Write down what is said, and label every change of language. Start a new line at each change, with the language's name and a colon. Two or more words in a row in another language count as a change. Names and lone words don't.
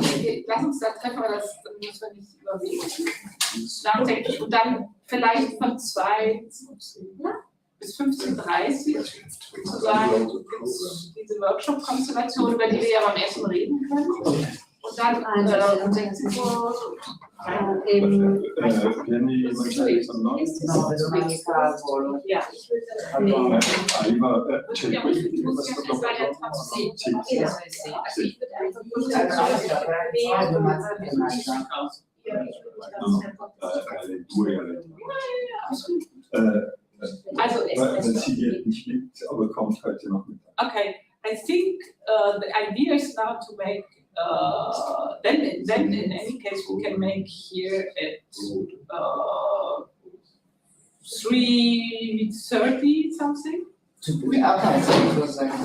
German: Lass uns da treffen, aber das müssen wir nicht überlegen. Nachdenklich. Und dann vielleicht von 2 bis 15:30 sozusagen diese Workshop-Konstellation, über die wir ja beim Essen reden können. Und dann um 16 Uhr.
Italian: Vieni mangiare con noi? No, vedo un'amica al volo.
German: Ja, ich würde
Italian: C'è questo dopo? Sì. Alle 2, alle 3.
German: Also, Wenn sie geht nicht mit, aber kommt heute noch mit.
English: okay, I think the idea is now to make, then in any case we can make here at 3:30 something. Okay, so it was like.